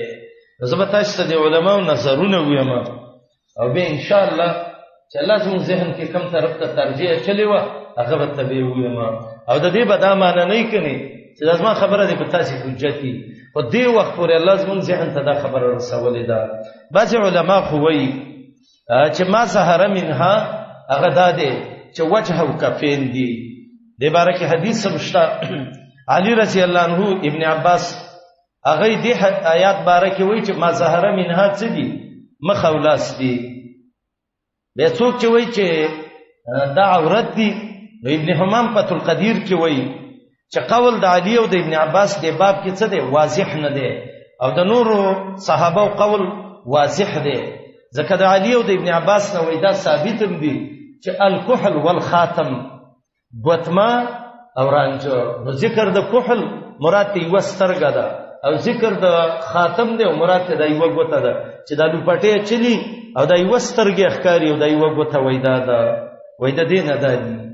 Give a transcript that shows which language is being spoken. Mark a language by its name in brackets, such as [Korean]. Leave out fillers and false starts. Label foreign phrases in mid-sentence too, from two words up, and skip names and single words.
[Pashto] زه به تاسو ته د علماو نظرونه ویم او بیا انشاءالله چې الله زموږ ذهن کې کوم طرف ته ترجیح اچلې وه هغه به ته بیا ویم او د دې به دا معنی نه وي کنې چې دا زما خبره دی په تاسې حجت وي خو دې وخت پورې الله زموږ ذهن ته دا خبره رسولې ده. بعضې علما خو وایي چې [Arabic] ما ظهر منها [Pashto] هغه دا دی چې وجه او کفین دي. دې باره کې حدیث هم شته علي [Arabic] رضی الله عنه [Pashto] ابن عباس هغه دې آیات باره کې وایي چې [Arabic] ما ظهر منها [Pashto] څه دي مخ او لاس دي. بیا څوک چې وایي چې دا عورت دي نو ابن حمام فتح القدیر کې وایي چې قول د علی او د ابن عباس دې باب کې څه دی واضح نه دی او د نورو صحابه قول واضح دی ځکه د علی او د ابن عباس نه وایي دا ثابت هم دي چې [Arabic] الکحل والخاتم [Pashto] ګوتما او رانجه نو ذکر د کحل مراد ته یوه سترګه ده او ذکر د خاتم دی او مراد ته دا یوه ګوته ده چې دا لوپټې چلی او دا یوه سترګې ښکاري او دا یوه ګوته وایي دا ده وایي د دې نه دا دي.